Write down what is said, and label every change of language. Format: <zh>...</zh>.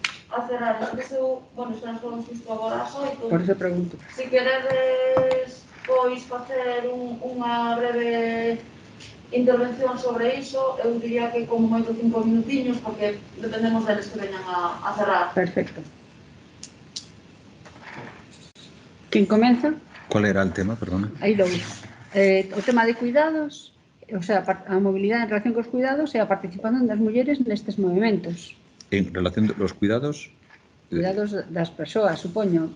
<gl>a cerrar. Entonces, bueno, isto nos vamos isto agora a xoito.</gl> <es>Por eso pregunto.</es> <gl>Se queredes, pois, facer unha breve intervención sobre iso, eu diría que como moito 5 minutiños, porque dependemos deles que veñan a cerrar. Perfecto. Quen comeza?</gl> <es>¿Cuál era el tema, perdona?</es> <gl>Aí dous. O tema de cuidados, o sea, a mobilidade en relación cos cuidados e a participación das mulleres nestes movimentos.</gl> <es>En relación a los cuidados,</es> <gl>Cuidados das persoas, supoño.</gl>